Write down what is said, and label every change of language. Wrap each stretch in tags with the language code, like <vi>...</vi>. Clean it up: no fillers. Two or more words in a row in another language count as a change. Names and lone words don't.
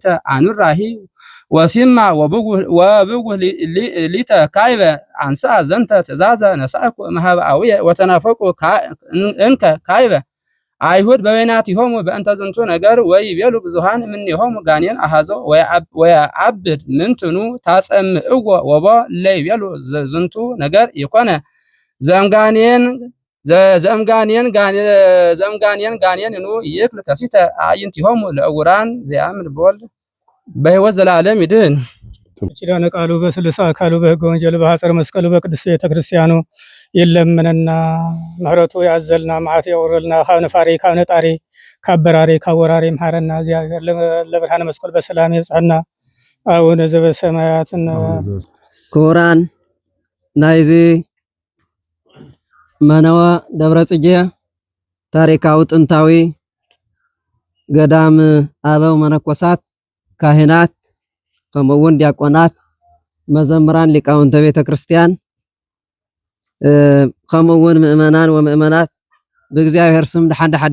<gez>አኑራሂ ወሲማ ወብውህ ሊተ ካይበ አንስአ ዘንተ ትእዛዘ ነሳእኩ መሃብአውየ ወተናፈቁ እንከ ካይበ አይሁድ በበይናቲሆሙ በእንተ ዝንቱ ነገር ወይቤሉ ብዙሃን እምኔሆሙ ጋኔን አሃዞ ወየአብድ ምንትኑ ታጸምዕዎ ወቦ ለይቤሉ ዝንቱ ነገር ይኮነ ዘምጋኔን ጋኔን ኑ ይክል ከሲተ አዕይንቲሆሙ ለዕውራን ዘያምን በወልድ በሕይወት ዘላለም ይድህን።</gez> <ti>ኪዳነ ቃሉ በስሉስ አካሉ በሕገ ወንጌሉ በሐፀረ መስቀሉ በቅድስት ቤተ ክርስቲያኑ ይለምነና ምሕረቱ ያዘልና መዓት ያወረልና ካብ ነፋሪ ካብ ነጣሪ ካብ በራሪ ካብ ወራሪ ምሓረና እግዚአብሔር ለብርሃነ መስቀል በሰላም ይብጽሐና።</ti> <gez>አቡነ ዘበሰማያት</gez> <ti>ክቡራን ናይዚ መነወ ደብረ ጽጌ ታሪካዊ ጥንታዊ ገዳም አበው መነኮሳት ካህናት ከምኡውን ዲያቆናት መዘምራን ሊቃውንተ ቤተ ክርስቲያን ከምኡውን ምእመናን ወምእመናት በእግዚአብሔር ስም ደሓን</ti>